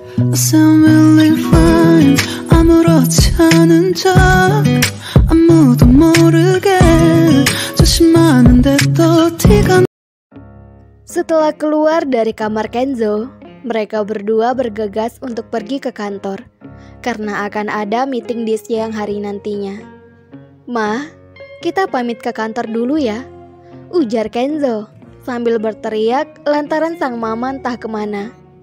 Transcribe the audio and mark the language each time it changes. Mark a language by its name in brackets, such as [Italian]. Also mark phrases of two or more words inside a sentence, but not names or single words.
[English] I sound really fine. [Korean] 아무렇지 않은 척 아무도 모르게 조심하는데 또 티가. [Indonesian] Setelah keluar dari kamar Kenzo, mereka berdua bergegas untuk pergi ke kantor karena akan ada meeting di siang hari nantinya. "Ma, kita pamit ke kantor dulu ya," ujar Kenzo sambil berteriak lantaran sang mama entah kemana.